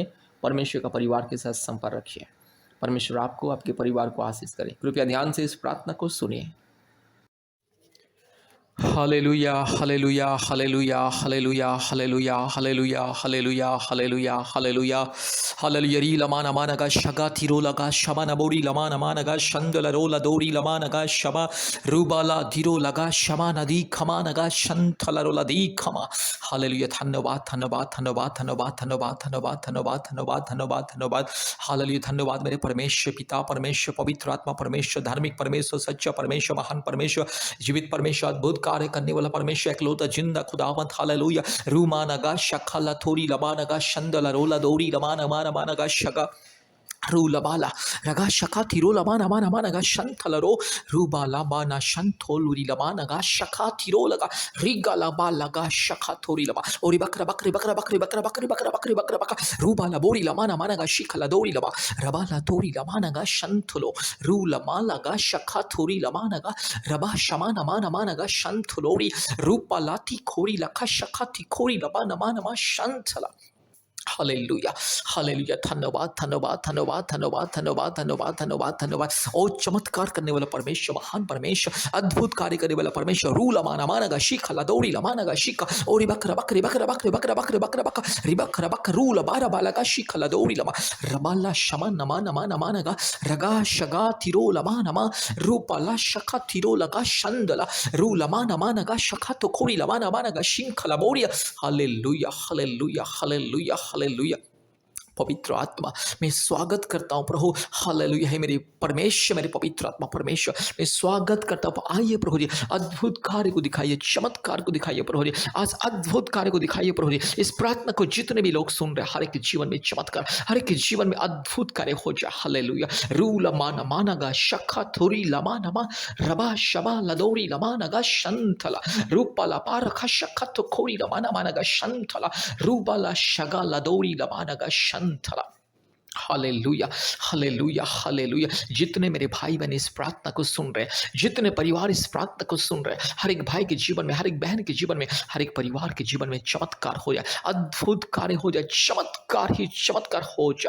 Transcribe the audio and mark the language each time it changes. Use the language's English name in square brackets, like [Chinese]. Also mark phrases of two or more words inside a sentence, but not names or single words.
[Hindi] परमेश्वर का परिवार के साथ संपर्क रखिए। परमेश्वर आपको, आपके परिवार को आशीष करे। कृपया ध्यान से इस प्रार्थना को सुनिए। हालेलुया, हालेलुया, हालेलुया, हालेलुया, हालेलुया, हालेलुया, हालेलुया, हालेलुया, हालेलुया, हालेलुया। री लमा नमा नगा शगा थिरो लगा शमा नबोरी लमा नमा नगा शंदल रोला दोरी लमा नगा शमा रूबाला धीरो लगा शमा नदी खमा नगा शंथल रोला दी खमा। हालेलुया। धन्यवाद, धन्यवाद, धन्यवाद, धन्यवाद, धन्यवाद, धन्यवाद, धन्यवाद, धन्यवाद, धन्यवाद, धन्यवाद। हालेलुया। धन्यवाद मेरे परमेश्वर पिता, परमेश्वर पवित्र आत्मा, परमेश्वर धार्मिक परमेश्वर, सच्चा परमेश्वर, महान परमेश्वर, जीवित परमेश्वर, अद्भुत कार्य करने वाला परमेश्वर, एकलौता जिंदा खुदावंत। हालेलुया। रूमा नगा शखला थोड़ी लबा नगा शंदला रोला दौड़ी लमा नमा नमा नगा शगा रूलबाला रगा शका थिरो लमा नमा नमा नगा शंथलरो रूबाला बाना शंथोलुरी लमा नगा शका थिरो लगा रिगा लबा लगा शका थोरी लबा ओरी बकरा बकरी बकरा बकरी बकरा बकरी बकरा बकरी बकरा बकरा रूबाला बोरी लमा नमा नगा शिखला दौरी लबा रबाला तोरी लमा नगा शंथलो रूलमा लगा शका थोरी लमा नगा रबा शमा नमा नमा नगा शंथलोरी रूपाला थी खोरी लखा शका थी खोरी लबा नमा नमा शंथला। हालेलुया, हालेलुया। धन्यवाद, धन्यवाद, धन्यवाद, धन्यवाद, धन्यवाद, धन्यवाद, धन्यवाद, धन्यवाद। और चमत्कार करने वाला परमेश्वर, महान परमेश्वर, अद्भुत कार्य करने वाला परमेश्वर। रू लमाना मानगा शिखा लदौड़ी लमानगा शिखा और बकरा बकरी बकरा बकरी बकरा बकरी बकरा बकरा रिबकरा बक रू लबारा बालगा शिखा लदौड़ी लमा रबाला शमा नमा नमा नमानगा रगा शगा थिरो लमा नमा रूपाला शखा थिरो लगा शंदला रू लमा नमा नगा शखा तो खोरी लमा नमानगा शिंखला बोरिया। हालेलुया, हालेलुया, हालेलुया, हालेलुया। पवित्र आत्मा मैं स्वागत करता हूँ प्रभु। हालेलुया है मेरे परमेश्वर, मेरे पवित्र आत्मा परमेश्वर मैं स्वागत करता हूँ। आइए प्रभु जी, अद्भुत कार्य को दिखाइए, चमत्कार को दिखाइए प्रभु जी, आज अद्भुत कार्य को दिखाइए प्रभु जी। इस प्रार्थना को जितने भी लोग सुन रहे हैं, हर एक के जीवन में चमत्कार, हर एक के जीवन में अद्भुत कार्य हो जाए। हालेलुया। रू लमा नमा नगा शखा थोरी लमा नमा रबा शबा लदोरी लमा नगा शंथला रूपा लपा रखा शखा तो खोरी लमा नमा नगा शंथला रूबा ला शगा लदोरी लमा नगा शंथला। हालेलुया, हालेलुया, हालेलुया। जितने मेरे भाई बहन इस प्रार्थना को सुन रहे हैं, जितने परिवार इस प्रार्थना को सुन रहे हैं, हर एक भाई के जीवन में, हर एक बहन के जीवन में, हर एक परिवार के जीवन में चमत्कार हो जाए, अद्भुत कार्य हो जाए, चमत्कार ही चमत्कार हो जाए।